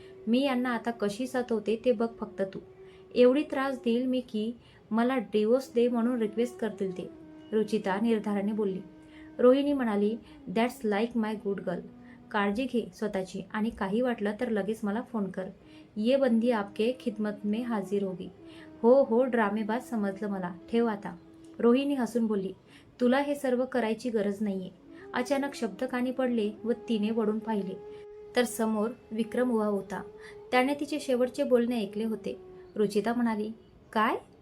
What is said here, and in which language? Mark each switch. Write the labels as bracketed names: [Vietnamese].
[Marathi] मी यांना आता कशी सतवते ते बघ फक्त तू. एवढी त्रास देईल मी की मला डिवोर्स दे म्हणून रिक्वेस्ट करतील ते, रुचिता निर्धाराने बोलली. रोहिणी म्हणाली, [English] That's like my good girl. [Marathi] काळजी घे स्वतःची आणि काही वाटलं तर लगेच मला फोन कर. [Hindi] ये बंदी आपके खिदमत में हाजीर होगी. [Marathi] हो हो ड्रामेबाज समजलं मला, ठेव आता. रोहिणी हसून बोलली, तुला हे सर्व करायची गरज नाहीये. अचानक शब्द कानी पडले व तिने वळून पाहिले तर समोर विक्रम उभा होता. त्याने तिचे शेवटचे बोलणे ऐकले होते. रुचिता म्हणाली, काय?